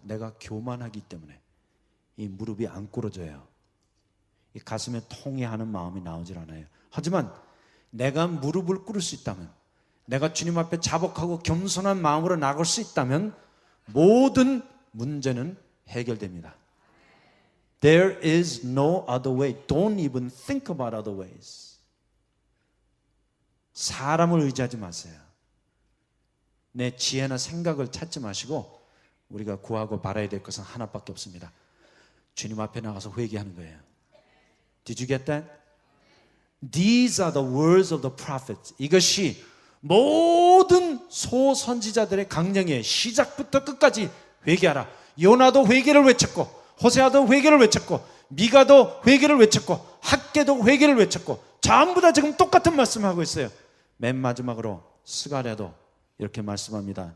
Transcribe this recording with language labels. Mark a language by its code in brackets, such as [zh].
[ko] 내가 교만하기 때문에 이 무릎이 안 꿇어져요. 이 가슴에 통회하는 마음이 나오질 않아요. 하지만 내가 무릎을 꿇을 수 있다면 내가 주님 앞에 자복하고 겸손한 마음으로 나갈 수 있다면 모든 문제는 해결됩니다. [en] There is no other way. Don't even think about other ways. [ko] 사람을 의지하지 마세요. 내 지혜나 생각을 찾지 마시고 우리가 구하고 바라야 될 것은 하나밖에 없습니다. 주님 앞에 나가서 회개하는 거예요. [en] Did you get that? These are the words of the prophets. [ko] 이것이 모든 소선지자들의 강령의 시작부터 끝까지 회개하라. 요나도 회개를 외쳤고, 호세아도 회개를 외쳤고, 미가도 회개를 외쳤고, 학개도 회개를 외쳤고, 전부 다 지금 똑같은 말씀을 하고 있어요. 맨 마지막으로 스가랴도 이렇게 말씀합니다.